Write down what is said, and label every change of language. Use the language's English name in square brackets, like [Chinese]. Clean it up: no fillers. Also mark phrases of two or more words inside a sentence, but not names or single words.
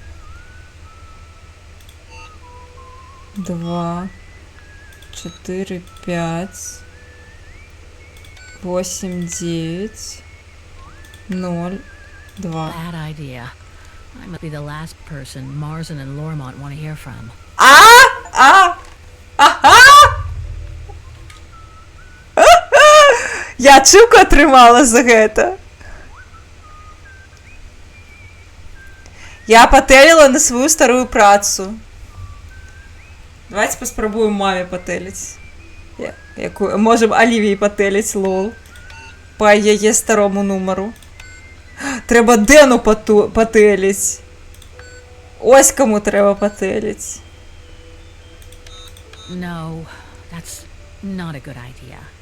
[English] 2, 4, 5, 8, 9, 0, 2. Bad idea. I must be the last person Marsden and Lormont want to hear from. [Belarusian] Я чуку атрымала за гэта. Я патэліла на сваю старую працу. Давайте паспрабуем маме патэліць. Можем Алівіі патэліць, лол. Па яе старому нумару. Трэба Дэну патэліць. Ось каму трэба патэліць. [English] No, that's not a good idea.